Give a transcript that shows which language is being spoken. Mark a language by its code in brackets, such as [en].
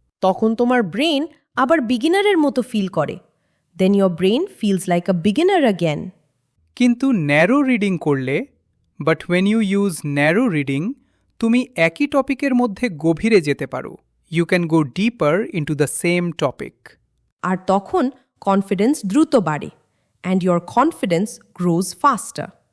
[bn] তখন তোমার ব্রেন আবার বিগিনারের মতো ফিল করে। [en] Then your brain feels like a beginner again. [bn] কিন্তু ন্যারো রিডিং করলে, [en] but when you use narrow reading, [bn] তুমি একই টপিকের মধ্যে গভীরে যেতে পারো। [en] You can go deeper into the same topic. [bn] আর তখন কনফিডেন্স দ্রুত বাড়ে [en] And your confidence grows faster.